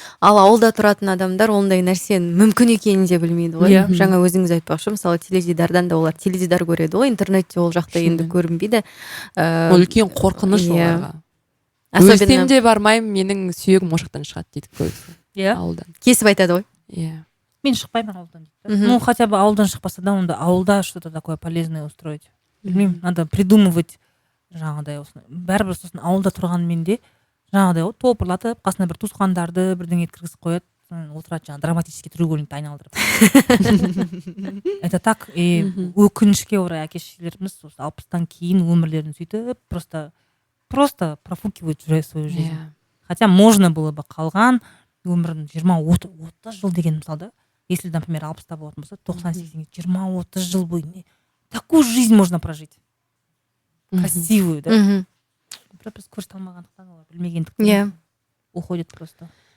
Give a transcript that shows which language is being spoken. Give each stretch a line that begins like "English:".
Kazakh: Ал ауылда тұратын адамдар ондай нәрсенің мүмкін екенін де білмейді ғой. Жаңа өзіңіз айтпақшы, мысалы теледидардан да олар теледидар көреді ғой, интернетте ол жақта енді көрінбейді. Ол үлкен қорқыныш оларға. Өлсем де бармаймын, менің сүйегім ошақтан шығады дейді көбісі. Ауылдан. Кесіп айтады ғой. Мен шықпаймын ауылдан дейді.
Russian: Ну, хотя бы
Kazakh: ауылдан шықпаса да, онда ауылда
Russian: что-то такое полезное устроить. Надо придумывать
Kazakh: жаңағыдай осыны бәрібір сосын ауылда тұрғанмен де жаңағыдай ғой топырлатып қасына бір туысқандарды бірдеңе кіргізіп қояды, отырады жаңағы драматический треугольникті айналдырып. Это так, өкінішке орай әке шешелеріміз осы 60-тан кейін өмірлерін сөйтіп
Russian: просто профукивают свою жизнь. Хотя можно было бы
Kazakh: қалған өмірін 20-30 жыл деген мысалы,
Russian: если, например, 60-та болатын болса, 90-80, 20-30 жыл бойы такую жизнь можно прожить. Красивую, да?
Kazakh: Біз көрсете алмағандықтан, білмегендіктен
Russian: уходит просто.